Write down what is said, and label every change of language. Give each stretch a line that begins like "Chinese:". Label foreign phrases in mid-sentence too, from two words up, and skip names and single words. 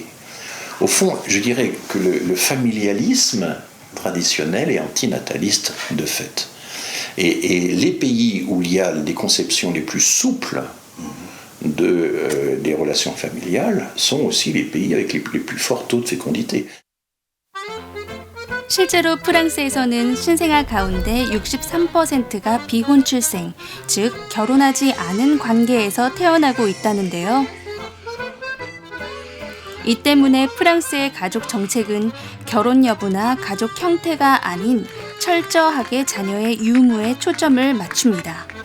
French: Au fond, je dirais que le familialisme traditionnel et antinataliste de fait. Et les pays où il y a des conceptions les plus souples des relations familiales sont aussi les pays avec les plus forts taux de fécondité.
Korean: 실제로 프랑스에서는 신생아 가운데 63%가 비혼 출생, 즉 결혼하지 않은 관계에서 태어나고 있다는데요. 이 때문에 프랑스의 가족 정책은 결혼 여부나 가족 형태가 아닌 철저하게 자녀의 유무에 초점을 맞춥니다.